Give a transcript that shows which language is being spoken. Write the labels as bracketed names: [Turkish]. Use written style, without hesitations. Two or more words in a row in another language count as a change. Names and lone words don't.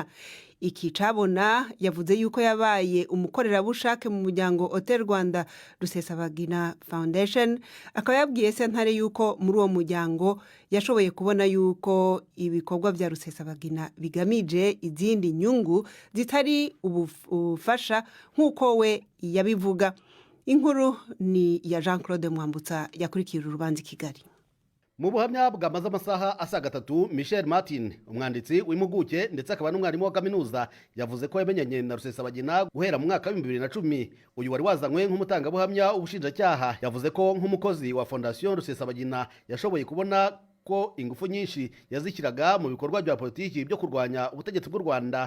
[Rundi] Iki cabona yavuze yuko yabaye umukorerabushake mu muryango Hotel Rwanda Rusesabagina Foundation, akaba yabwiye sentare yuko muri uwo muryango yashoboye kubona yuko ibikorwa vya Rusesabagina bigamije izindi nyungu zitari ubufasha nk'uko we yabivuga. Inkuru ni ya Jean-Claude Mwambutsa yakurikira urubanza i Kigali. [Kinyarwanda] Mu buhamya bwamaze amasaha asaga 3, Michel Martin, umwanditsi w'impuguke ndetse akaba n'umwarimu wa kaminuza, yavuze ko yamenyanye na Rusesabagina guhera mu mwaka wa 2010. Uyu wari wazanywe nk'umutangabuhamya ubushinjacyaha yavuze ko nk'umukozi wa Fondation Rusesabagina yashoboye kubona ko ingufu nyinshi yazikiraga mu bikorwa bya politiki byo kurwanya ubutegetsi bw'u Rwanda.